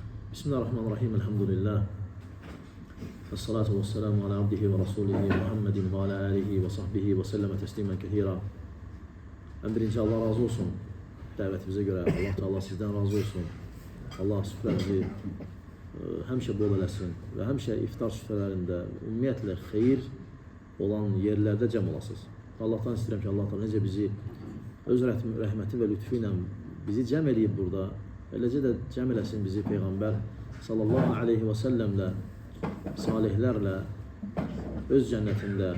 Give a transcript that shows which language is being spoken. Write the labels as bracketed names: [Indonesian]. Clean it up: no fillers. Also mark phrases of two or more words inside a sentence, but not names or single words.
[Arabic] بسم الله الرحمن الرحيم. Elhamdülillah. والصلاة والسلام على عبده ورسوله محمد وعلى آله وصحبه وسلم تسليما كثيرا. [Turkish] En birinci Allah razı olsun. Davetimize göre Allah Teala sizden razı olsun. [Azerbaijani] Allah süfrenizi həmişə bol eləsin və həmişə iftar süfrələrində ümumiyyətlə xeyir olan yerlərdə cəm olasınız. Allah'tan istəyirəm ki, Allah Teala necə bizi öz rəhməti və lütfu ilə bizi cəm eləyib burada. Eləcə də cəm eləsin bizi Peyğəmbər [Arabic] صلى الله عليه وسلم-lə, [Azerbaijani] salihlərlə, öz cənnətində.